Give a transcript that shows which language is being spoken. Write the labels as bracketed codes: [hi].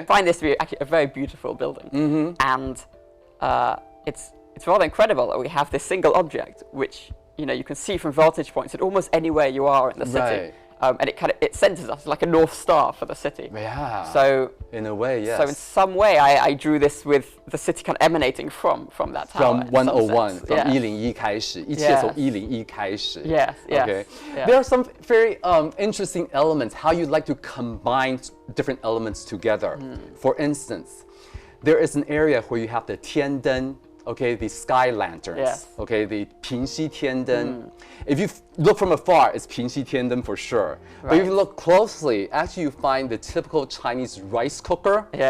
[en] I find this to be actually a very beautiful building. And it's rather incredible that we have this single object, which, you know, you can see from vantage points at almost anywhere you are in the city. And it centers us like a North Star for the city. Yeah. So in a way, yes. So in some way, I drew this with the city kind of emanating from that tower. From 101, from 101 [zh] 开始，一切从101开始。 [en] Yes. Okay. There are some very interesting elements. How you like to combine different elements together. For instance, there is an area where you have the 天灯. Okay, the sky lanterns. Okay, the 平息天灯. If you look from afar, it's 平息天灯 for sure. But if you look closely, actually you find the typical Chinese rice cooker.